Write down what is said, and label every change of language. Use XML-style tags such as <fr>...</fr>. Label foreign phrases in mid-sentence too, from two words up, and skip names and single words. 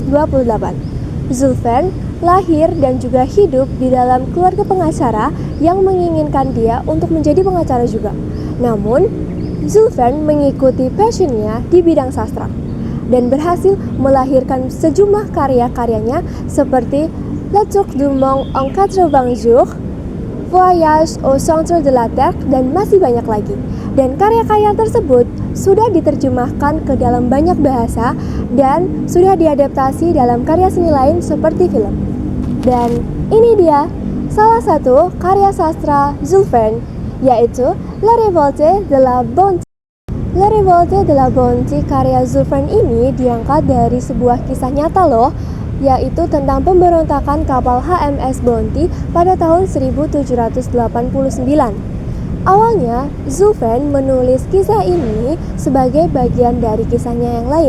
<id>Jules Verne lahir dan juga hidup di dalam keluarga pengacara yang menginginkan dia untuk menjadi pengacara juga. Namun, Jules Verne mengikuti passionnya di bidang sastra dan berhasil melahirkan sejumlah karya-karyanya seperti Le Tour du Monde en 80 jours, Voyage au centre de la Terre, dan masih banyak lagi. Dan karya-karya tersebut sudah diterjemahkan ke dalam banyak bahasa dan sudah diadaptasi dalam karya seni lain seperti film. Dan ini dia salah satu karya sastra Jules Verne, yaitu La Révolte de la Bounty. La Révolte de la Bounty karya Jules Verne ini diangkat dari sebuah kisah nyata loh, yaitu tentang pemberontakan kapal HMS Bounty pada tahun 1789. Awalnya, Jules Verne menulis kisah ini sebagai bagian dari kisahnya yang lain.</id>